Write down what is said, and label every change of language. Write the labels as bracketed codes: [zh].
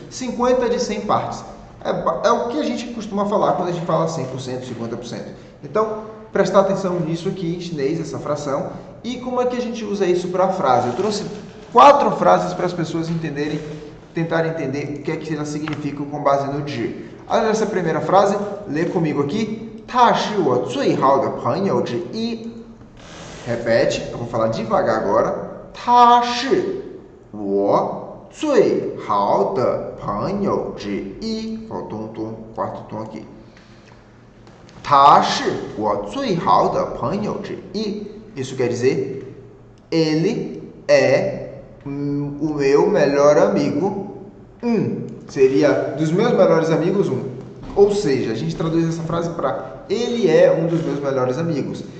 [pt] 50 de 100 partes. É o que a gente costuma falar quando a gente fala 100%, 50%. Então, prestar atenção nisso aqui em chinês, essa fração. E como é que a gente usa isso para a frase? Eu trouxe 4 frases para as pessoas entenderem, tentarem entender o que é que elas significam com base no ji. Olha essa primeira frase. Lê comigo aqui. [zh] 他是我最好的朋友之一. [pt] Repete, eu vou falar devagar agora. [zh] 他是我最好的朋友之一. [pt] Faltou um tom, quarto tom aqui. [zh] 他是我最好的朋友之一. [pt] Isso quer dizer, ele é o meu melhor amigo. Seria dos meus melhores amigos, Ou seja, a gente traduz essa frase para ele é um dos meus melhores amigos.